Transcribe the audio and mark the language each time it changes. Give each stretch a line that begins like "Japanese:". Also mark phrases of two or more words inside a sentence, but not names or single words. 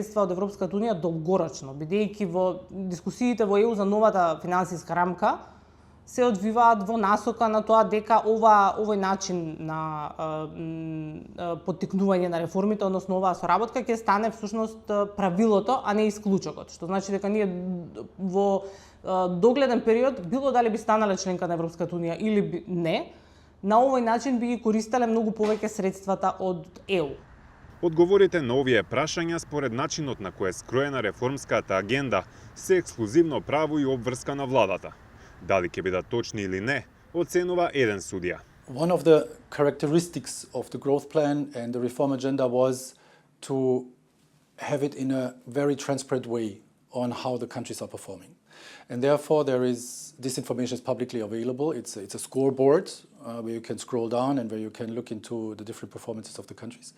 Macedonian: од Европската унија долгорочно, бидејќи во дискусиите во ЕУ за новата финансиска рамка се одвиваат во насока на тоа дека овој начин на поттикнување на реформите, односно оваа соработка ќе стане всушност правилото, а не исклучокот, што значи дека ние во догледен период, било дали би станале членка на Европската унија или не, на овој начин би ги користеле многу повеќе средствата од ЕУ. Одговорите на овие прашања според начинот на кој е скроена реформската агенда се ексклузивно право и обврска на владата. Дали ќе бидат точни или не, оценува еден судија.
English: One of the characteristics of the growth plan and the reform agenda was to have it in a very transparent way on how the countries are performing. And therefore this information is publicly available. It's a scoreboard where you can scroll down and where you can look into the different performances of the countries.